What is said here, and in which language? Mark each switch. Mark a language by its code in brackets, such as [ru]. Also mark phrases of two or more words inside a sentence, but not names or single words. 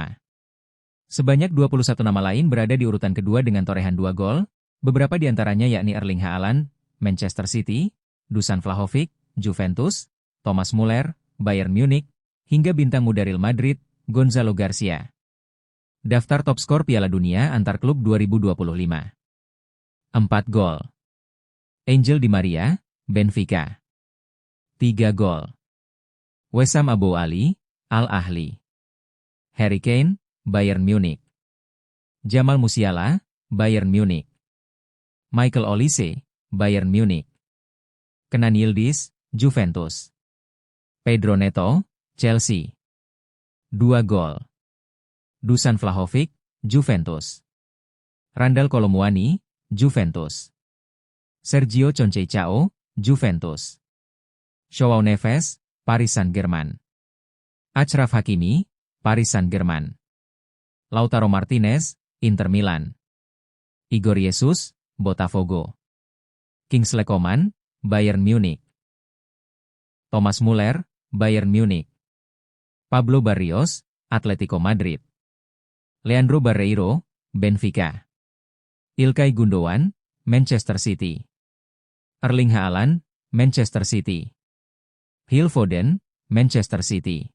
[id] Sebanyak 21 nama lain berada di urutan kedua dengan torehan 2 gol, beberapa di antaranya yakni Erling Haaland, Manchester City, Dusan Vlahovic, Juventus, Thomas Muller, Bayern Munich, hingga bintang muda Real Madrid, Gonzalo Garcia. Daftar top skor Piala Dunia antar klub 2025. 4 gol. Angel Di Maria, Benfica. 3 gol. Wessam Abu Ali, Al Ahly. Harry Kane, Bayern Munich. Jamal Musiala, Bayern Munich. Michael Olise, Bayern Munich. Kenan Yildiz, Juventus. Pedro Neto, Chelsea. 2 gol. Dusan Vlahovic, Juventus. Randal Kolo Muani, Juventus. Sergio Conceição, Juventus. Joao Neves, Paris Saint-Germain. Achraf Hakimi, Paris Saint-Germain. Lautaro Martinez, Inter Milan. Igor Jesus, Botafogo. Kingsley Coman, Bayern Munich. Thomas Muller, Bayern Munich. Pablo Barrios, Atletico Madrid. Leandro Barreiro, Benfica. Ilkay Gundogan, Manchester City. Erling Haaland, Manchester City. Phil Foden, Manchester City.